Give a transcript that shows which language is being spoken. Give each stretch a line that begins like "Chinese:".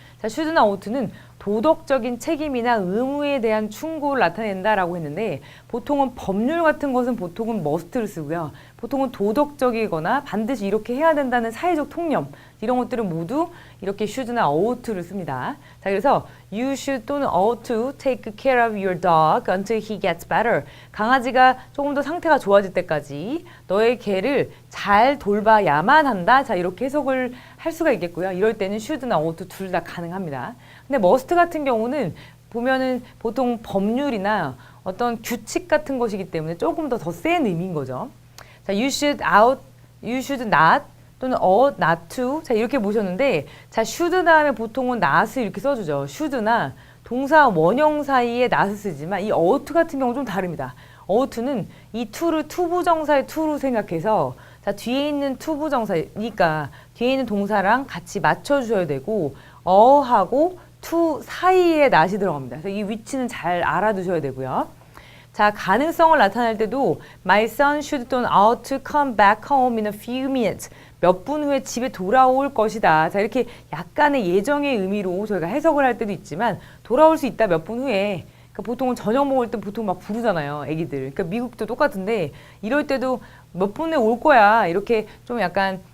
Korean: 자, should나 ought는 도덕적인 책임이나 의무에 대한 충고를 나타낸다라고 했는데 보통은 법률 같은 것은 보통은 must를 쓰고요. 보통은 도덕적이거나 반드시 이렇게 해야 된다는 사회적 통념 이런 것들은 모두 이렇게 should나 ought를 씁니다.
English: 자, 그래서 you should 또는 ought to take care of your dog until he gets better.
Korean: 강아지가 조금 더 상태가 좋아질 때까지 너의 개를 잘 돌봐야만 한다. 자, 이렇게 해석을 할 수가 있겠고요. 이럴 때는 should나 ought 둘 다 가능합니다. 근데 must 같은 경우는 보면은 보통 법률이나 어떤 규칙 같은 것이기 때문에 조금 더 센 의미인 거죠. 자, you should not 또는 ought not to 자, 이렇게 보셨는데 자, should 다음에 보통은 not을 이렇게 써주죠. should나 동사 원형 사이에 not을 쓰지만 이 ought 같은 경우는 좀 다릅니다. ought는 이 to를 투부정사의 to로 생각해서 자, 뒤에 있는 투부정사니까 뒤에 있는 동사랑 같이 맞춰주셔야 되고 하고 to 사이에 not이 들어갑니다. 그래서 이 위치는 잘 알아두셔야 되고요. 자, 가능성을 나타낼 때도
English: My son should 또는 ought to come back home in a few minutes.
Korean: 몇 분 후에 집에 돌아올 것이다. 자, 이렇게 약간의 예정의 의미로 저희가 해석을 할 때도 있지만 돌아올 수 있다 몇 분 후에. 그러니까 보통은 저녁 먹을 때 보통 막 부르잖아요, 애기들. 그러니까 미국도 똑같은데 이럴 때도 몇 분 후에 올 거야. 이렇게 좀 약간